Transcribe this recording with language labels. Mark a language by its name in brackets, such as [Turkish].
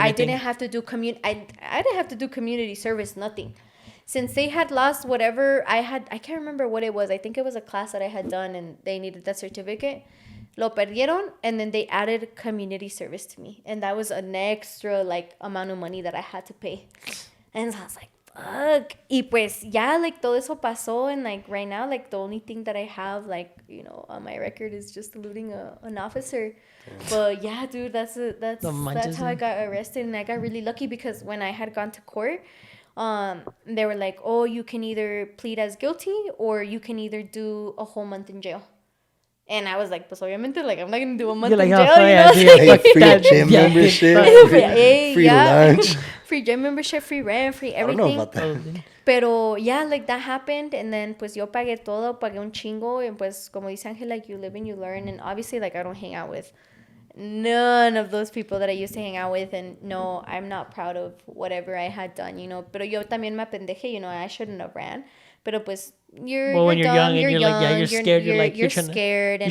[English] I didn't have to do I didn't have to do community service, nothing. Since they had lost whatever I can't remember what it was. I think it was a class that I had done and they needed that certificate. [Spanish] Lo perdieron, [English] and then they added community service to me. And that was an extra, like, amount of money that I had to pay. And so I was like, fuck. [Spanish] Y pues, yeah, like, todo eso pasó. [English] And, like, right now, like, the only thing that I have, like, you know, on my record is just eluding an officer. But, yeah, dude, that's how I got arrested. And I got really lucky because when I had gone to court, they were like, oh, you can either plead as guilty or you can either do a whole month in jail. And I was like, [Spanish] pues obviamente, [English] like, I'm not going to do a month in jail, you know? Like, free gym membership, free lunch. Free gym membership, free rent, free everything. I don't know about that. [Spanish] Pero, [English] yeah, like, that happened. And then, [Spanish] pues, yo pagué todo, pagué un chingo. [English] And, [Spanish] pues, como dice [English] Ángel, like, you live and you learn. And obviously, like, I don't hang out with none of those people that I used to hang out with. And, no, I'm not proud of whatever I had done, you know. [Spanish] Pero yo también me apendejé, [English] you know, I shouldn't have ran. [Spanish] Pero, pues, [English] when you're young dumb, and you're you're young, like, yeah, you're scared. You're scared and